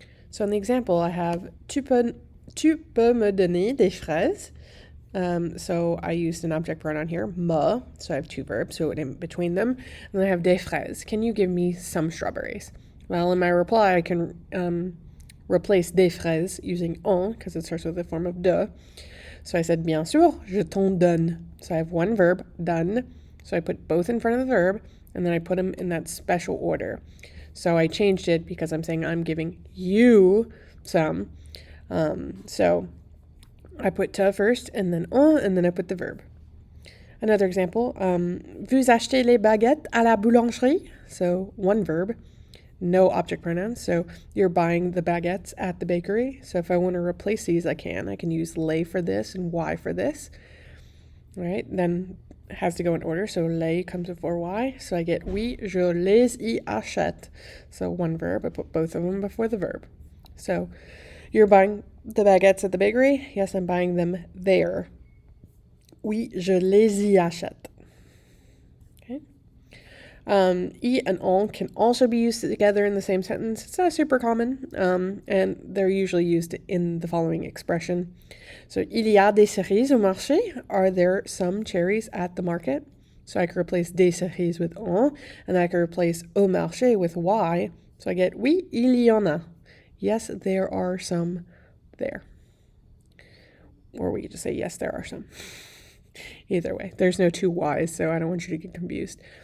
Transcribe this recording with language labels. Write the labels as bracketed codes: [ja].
[en] So in the example, I have [fr] tu peux me donner des fraises. [en] So I used an object pronoun here, me. So I have two verbs, so in between them. And then I have des fraises. Can you give me some strawberries? Well, in my reply, I can replace des fraises using en, because it starts with the form of de. So I said, [fr] bien sûr, je t'en donne. [en] So I have one verb, donne. So I put both in front of the verb, and then I put them in that special order. So I changed it because I'm saying I'm giving you some. So I put te first, and then en, and then I put the verb. Another example, [fr] vous achetez les baguettes à la boulangerie? [en] So one verb, no object pronouns. So you're buying the baguettes at the bakery. So if I want to replace these, I can use les for this and y for this. All right, then it has to go in order. So les comes before y. So I get [fr] oui, je les y achète. [en] So one verb, I put both of them before the verb. So you're buying the baguettes at the bakery? Yes, I'm buying them there. [fr] Oui, je les y achète. [en] Y and on can also be used together in the same sentence. It's not super common, and they're usually used in the following expression. [fr] So, il y a des cerises au marché. [en] Are there some cherries at the market? So I could replace des cerises with en, and I could replace au marché with y. So I get [fr] oui, il y en a. [en] Yes, there are some there. Or we could just say yes, there are some. Either way, there's no two y's, so I don't want you to get confused.